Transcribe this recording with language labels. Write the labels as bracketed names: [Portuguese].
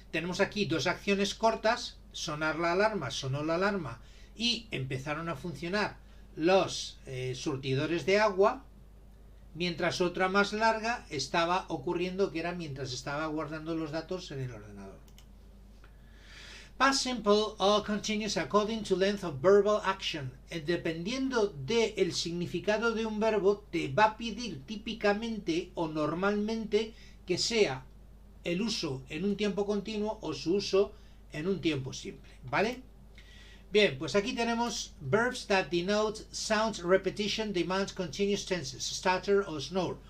[Spanish] Tenemos aquí dos acciones cortas, sonar la alarma, sonó la alarma, y empezaron a funcionar los surtidores de agua, mientras otra más larga estaba ocurriendo, que era mientras estaba guardando los datos en el ordenador. [English] Past simple all continues according to length of verbal action. [Spanish] Dependiendo del significado de un verbo, te va a pedir típicamente o normalmente que sea el uso en un tiempo continuo o su uso en un tiempo simple, ¿vale? Bien, pues aquí tenemos [English] verbs that denote sound repetition demand continuous tenses, [Spanish] stutter o snore.